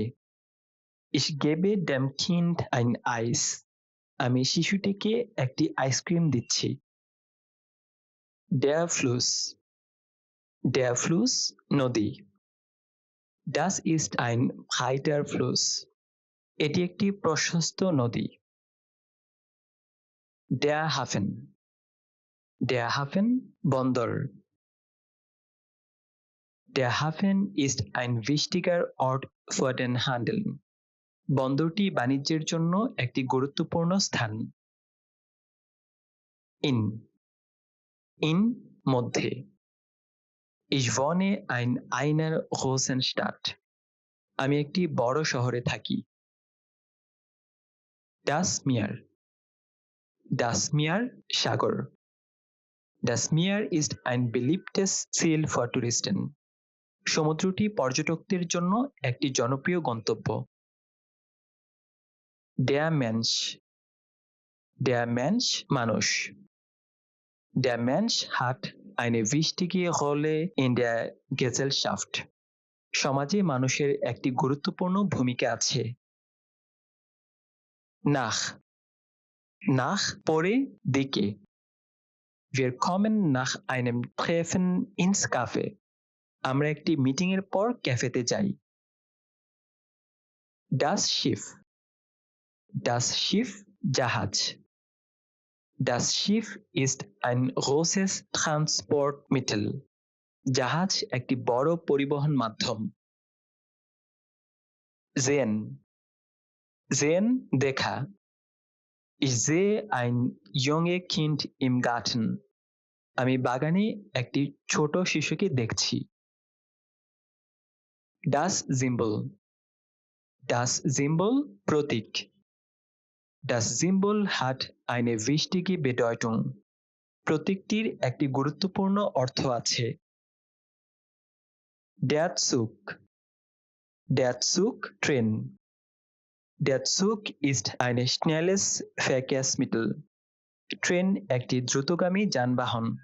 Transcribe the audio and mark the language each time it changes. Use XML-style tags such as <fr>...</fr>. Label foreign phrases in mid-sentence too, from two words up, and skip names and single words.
<de>Ich gebe dem Kind ein Eis.</de> <bn>আমি শিশুটিকে একটি আইসক্রিম দিচ্ছি।</bn> <de>Der Fluss নদী। Das ist ein breiter Fluss.</de> <bn>এটি একটি প্রশস্ত নদী।</bn> <de>Der Hafen</de> <bn>বন্দর।</bn> <de>Der Hafen ist ein wichtiger Ort für den Handel.</de> <bn>বন্দরটি বাণিজ্যের জন্য একটি গুরুত্বপূর্ণ স্থান।</bn> <de>in মধ্যে। Ich wohne in einer großen Stadt.</de> <bn>আমি একটি বড় শহরে থাকি।</bn> <de>Das Meer</de> <bn>সাগর।</bn> <de>Das Meer ist ein beliebtes Ziel für Touristen.</de> <bn>সমুদ্রটি পর্যটকদের জন্য একটি জনপ্রিয় গন্তব্য।</bn> <de>Der Mensch মানুষ। Der Mensch hat eine wichtige Rolle in der Gesellschaft.</de> <bn>সমাজে মানুষের একটি গুরুত্বপূর্ণ ভূমিকা আছে। Nach পরে দিকে।</bn> <de>Wir kommen nach einem Treffen ins Café.</de> <bn>আমরা একটি মিটিং এর পর ক্যাফেতে যাই।</bn> <de>Das Schiff</de> <bn>জাহাজ।</bn> <de>Das Schiff ist ein großes Transportmittel.</de> <bn>জাহাজ একটি বড় পরিবহন মাধ্যম।</bn> <de>Sehen দেখা। Ich sehe ein junges Kind im Garten.</de> <bn>আমি বাগানে একটি ছোট শিশুকে দেখছি।</bn> <de>Das Symbol প্রতীক। Das Symbol hat eine wichtige Bedeutung.</de> <bn>প্রতীকটির একটি গুরুত্বপূর্ণ অর্থ আছে।</bn> <de>Der Zug ট্রেন। Der Zug ist ein schnelles Verkehrsmittel.</de> <bn>ট্রেন একটি দ্রুতগামী যানবাহন।</bn>